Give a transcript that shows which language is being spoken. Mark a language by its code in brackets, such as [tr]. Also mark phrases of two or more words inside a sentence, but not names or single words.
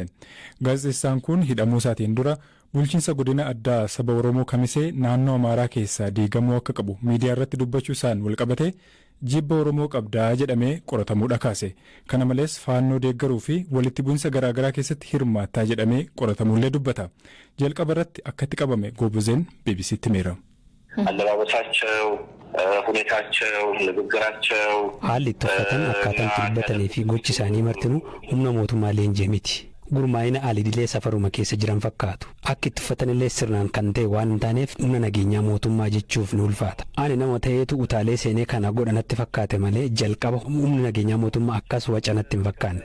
[om] Gaazexeessaan kun hidhamuu isaatiin dura bulchiinsa godina addaa saba Oromoo Kamisee naannoo Amaaraa keessaa diigamuu akka qabu miidiyaa irratti dubbachuu isaan walqabate jibba Oromoo qabdaa jedhamee qoratamuudha kaase. Kana malees faannoo deeggaruu fi walitti bu'insa garaagaraa keessatti hirmaattaa jedhamee qoratamuullee dubbata. Jalqaba irratti akkatti qabame Goobezeen BBC'tti himeera. [am] አለባበሳቸው ሁኔታቸው ንግግራቸው [om] haalli itti uffatan akkaataan itti dubbatanii fi gochi isaanii martinuu humna mootummaa leenjii miti. Gurmaa'ina alidilee safaruma keessa jiran fakkaatu. Akka itti uffatanillee sirnaan kan ta'e waan hin taaneef humna nageenyaa mootummaa jechuuf ni ulfaata. Ani nama ta'eetu utaalee seenee kana godhanatti fakkaate malee jalqaba humna nageenyaa mootummaa akkas wacanatti hin fakkaanne.